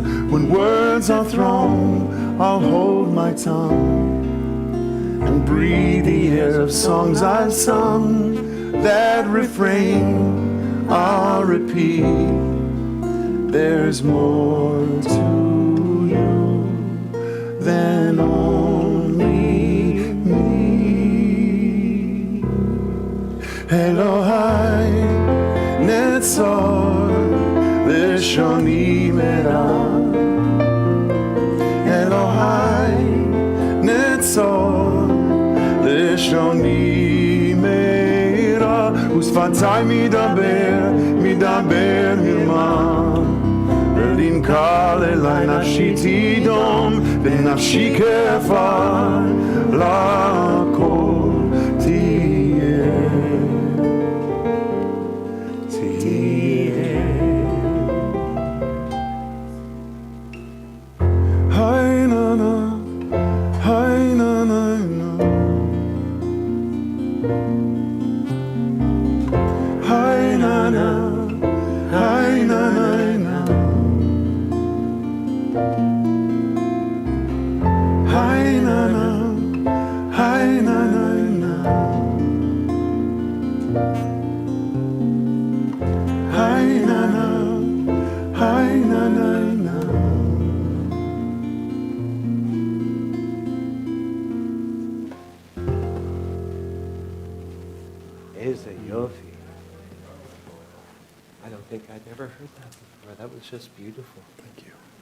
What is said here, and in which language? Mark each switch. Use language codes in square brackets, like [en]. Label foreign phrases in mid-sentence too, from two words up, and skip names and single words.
[en] When words are thrown, I'll hold my tongue and breathe the air of songs I've sung. That refrain I'll repeat. There's more to you than only me. [he] אלהי נצור לשוני מרע. אלהי נצור לשוני מרע. ושפתי מדבר, מדבר מרמה. ולמקללי נפשי תדום, ונפשי כעפר לכל תהיה. Hai na na, hai na na na. Hai na na, hai na na na. Hai na na, hai na na na. Hai na na, hai na na na. [en] Is a yofi. I don't think I'd ever heard that before. That was just beautiful. Thank you.